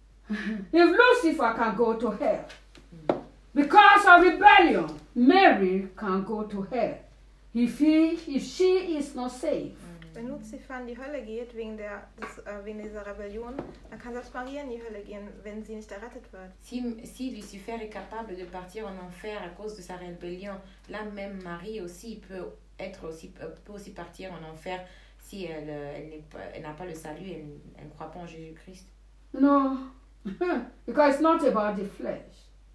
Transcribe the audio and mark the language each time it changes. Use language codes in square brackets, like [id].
[en] If Lucifer can go to hell because of rebellion, Mary can go to hell. If she is not saved. [de] Wenn Lucifer in die Hölle geht wegen dieser Rebellion, dann kann selbst Maria in die Hölle gehen, wenn sie nicht errettet wird. [fr] Si Lucifer est capable de partir en enfer à cause de sa rébellion, là même Marie aussi peut aussi partir en enfer si elle n'a pas le salut, elle ne croit pas en Jésus-Christ. [en] No, because it's not about the flesh.